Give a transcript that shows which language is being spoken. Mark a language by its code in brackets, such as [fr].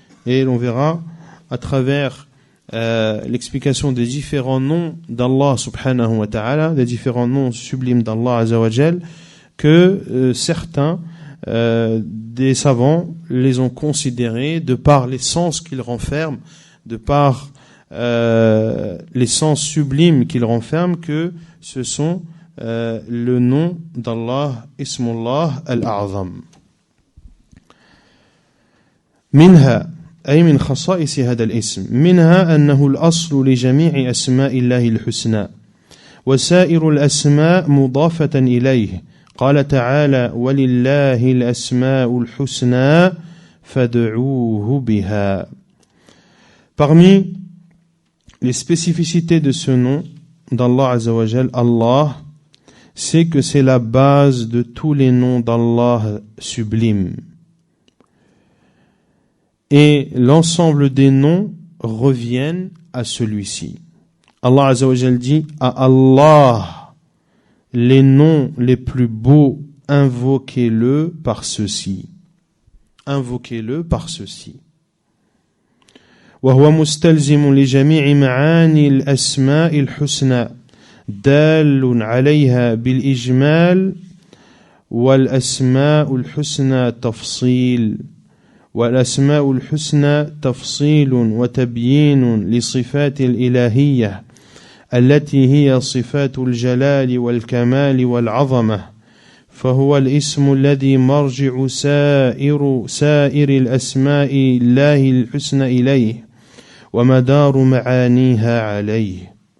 [fr] Et l'on verra à travers l'explication des différents noms d'Allah [ar] subhanahu wa ta'ala, [fr] des différents noms sublimes d'Allah [ar] azza wa jal, [fr] que certains des savants les ont considérés de par les sens qu'ils renferment, de par les sens sublimes qu'ils renferment, que ce sont le nom d'Allah, [ar] Ismullah al-A'zam. منها أي من خصائص هذا الاسم منها أنه الأصل لجميع أسماء الله الحسنى وسائر الأسماء مضافة إليه قال تعالى ولله الأسماء الحسنى فادعوه بها. [fr] Parmi les spécificités de ce nom d'Allah [ar] Azza wa Jal, [fr] Allah, c'est que c'est la base de tous les noms d'Allah sublimes. Et l'ensemble des noms reviennent à celui-ci. Allah [ar] Azza wa Jal [fr] dit à Allah les noms les plus beaux, invoquez-le par ceci. Invoquez-le par ceci. [ar] وهو مستلزم لجميع معاني الأسماء الحسنى دال عليها بالإجمال والأسماء الحسنى تفصيل والأسماء الحسنى تفصيل وتبيين لصفات الإلهية التي هي صفات الجلال والكمال والعظمة فهو الاسم الذي مرجع سائر الأسماء الله الحسنى إليه ومدار معانيها عليه.